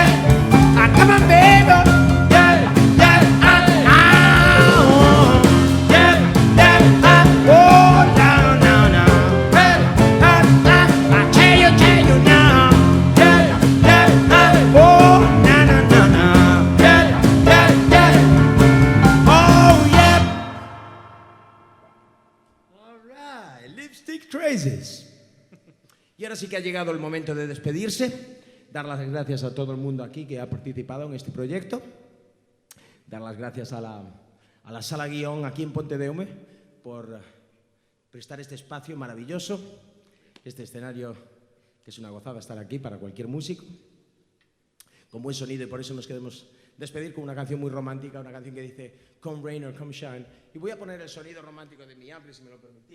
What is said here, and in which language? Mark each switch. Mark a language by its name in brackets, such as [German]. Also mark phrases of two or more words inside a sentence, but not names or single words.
[English] Come on, baby, yeah, yeah, yeah, yeah, oh, down, down, down, tell you now, yeah, yeah, oh, na, na, na, na, yeah, yeah, yeah, oh, yeah. All right, Lipstick Traces. [Spanish] Y ahora sí que ha llegado el momento de despedirse, dar las gracias a todo el mundo aquí que ha participado en este proyecto, dar las gracias a la Sala Guión aquí en Pontedeume por prestar este espacio maravilloso, este escenario que es una gozada estar aquí para cualquier músico, con buen sonido, y por eso nos queremos despedir con una canción muy romántica, una canción que dice Come Rain or Come Shine, y voy a poner el sonido romántico de mi ampli si me lo permitís.